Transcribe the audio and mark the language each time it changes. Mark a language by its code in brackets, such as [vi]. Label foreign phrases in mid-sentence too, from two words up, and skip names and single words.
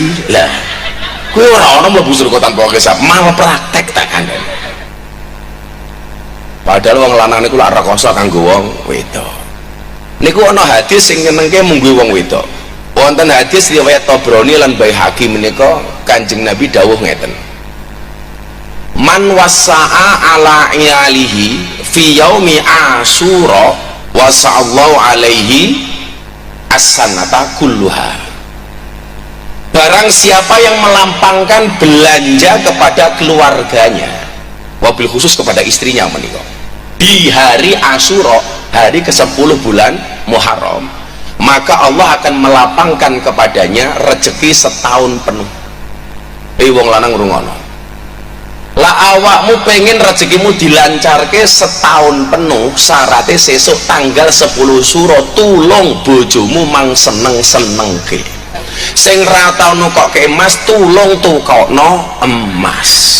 [jv] Lah, kuwi ora ana mlebu surga tanpa hisab, malpraktek tak kandhani. Padahal wong lanang niku lak rekoso kanggo wong wedok. Niku ana hadis sing nyenengke mungguh wong wedok. Wonten hadis riwayat Tabrani lan Baihaqi menika Kanjeng Nabi dawuh ngeten. [ar] من وسع على عياله في يوم عاشوراء وسع الله عليه السنة كلها. [id] Barang siapa yang melampangkan belanja kepada keluarganya, [ar] وبالخصوص [id] kepada istrinya menika, di hari Asyura, hari ke-10 bulan Muharram, maka Allah akan melapangkan kepadanya rezeki setahun penuh. [jv] Wong lanang ngrungono, lah awakmu pengen rezekimu dilancarke [id] setahun penuh, [jv] syaratnya sesuk tanggal 10 Syura tulung bojomu mang seneng-senengke. Sing ra tau nukokke emas tulung tukokno emas.